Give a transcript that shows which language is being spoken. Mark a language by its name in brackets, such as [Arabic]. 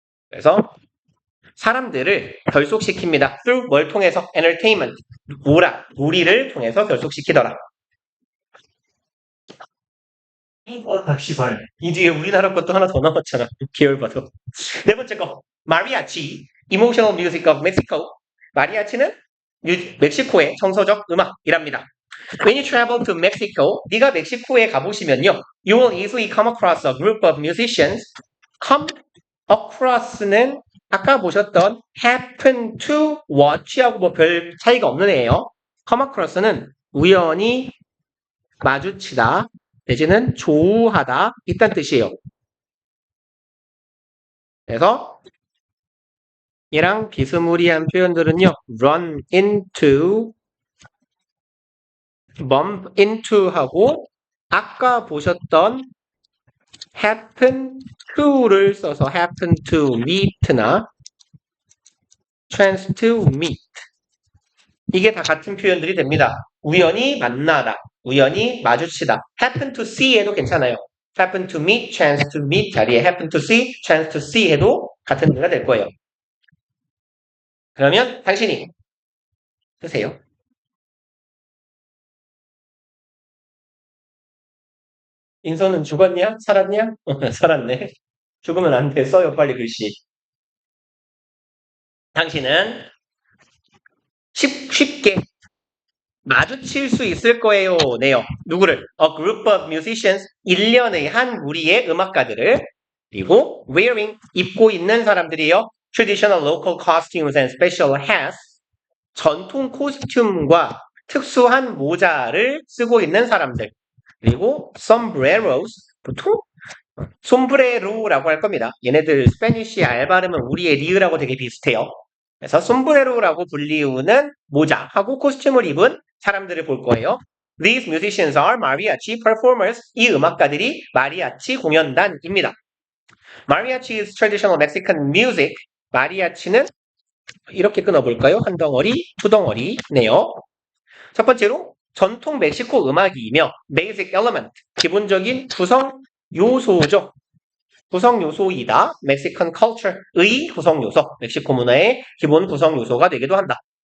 [Korean] 그래서 사람들을 결속시킵니다. through 뭘 통해서? entertainment, 놀이를 통해서 결속시키더라. 씨발. 이 뒤에 우리나라 것도 하나 더 나왔잖아. 계열 봐도. 네 번째 거. [English] 마리아치, emotional music of Mexico. [Korean] 마리아치는 멕시코의 정서적 음악이랍니다. [English] When you travel to Mexico, [Korean] 네가 멕시코에 가보시면요. [English] You will easily come across a group of musicians. [Korean] Come across는 아까 보셨던 [English] happen to watch [Korean] 하고 뭐 별 차이가 없는 애예요. come across는 우연히 마주치다 내지는 조우하다 이딴 뜻이에요. 그래서 얘랑 비스무리한 표현들은요. [English] run into, bump into [Korean] 하고 아까 보셨던 happen to를 써서 [English] happen to meet [Korean] 나 [English] chance to meet [Korean] 이게 다 같은 표현들이 됩니다. 우연히 만나다, 우연히 마주치다. [English] happen to see [Korean] 해도 괜찮아요. [English] happen to meet, chance to meet [Korean] 자리에 [English] happen to see, chance to see [Korean] 해도 같은 의미가 될 거예요. 그러면 당신이 쓰세요. 인선은 죽었냐? 살았냐? 살았네. 죽으면 안 돼. 써요, 빨리 글씨. 당신은 쉽게 마주칠 수 있을 거예요. 네요. 누구를? [English] A group of musicians. [Korean] 일련의 한 무리의 음악가들을. 그리고 wearing. 입고 있는 사람들이요. [English] Traditional local costumes and special hats. [Korean] 전통 코스튬과 특수한 모자를 쓰고 있는 사람들. 그리고 sombreros. 보통 솜브레로라고 할 겁니다. 얘네들 스페니쉬 알 발음은 우리의 리으라고 되게 비슷해요. 그래서 솜브레로라고 불리우는 모자하고 코스튬을 입은 사람들을 볼 거예요. [English] These musicians are mariachi performers. [Korean] 이 음악가들이 마리아치 공연단입니다. [English] Mariachi is traditional Mexican music. [Korean] 마리아치는 이렇게 끊어볼까요? 한 덩어리, 두 덩어리네요. 첫 번째로 전통 멕시코 음악이며 [English] basic element, [Korean] 기본적인 구성 요소죠. 구성 요소이다. [English] Mexican culture [Korean] 의 구성 요소, 멕시코 문화의 기본 구성 요소가 되기도 한다.